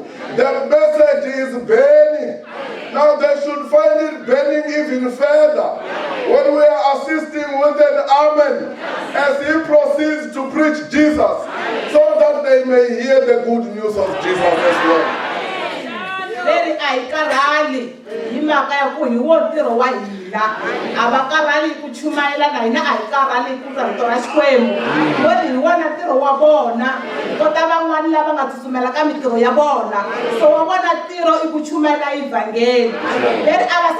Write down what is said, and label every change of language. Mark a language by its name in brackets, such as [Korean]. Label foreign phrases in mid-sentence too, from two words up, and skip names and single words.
[English] The message is burning. Now they should find it burning even further when we are assisting with an amen as he proceeds to preach Jesus, so that they may hear the good news of Jesus as well. [Tsonga] Leri a hi karhali hi mhaka ya ku hi wo ntirho wa hina a va karhali ku chumayela na hina a hi karhali ku rito ra Xikwembu hi wona ntirho wa vona kota van'wani lava nga tsutsumela ka mitirho ya vona so wa vona ntirho i ku chumayela ivhangeli leri a va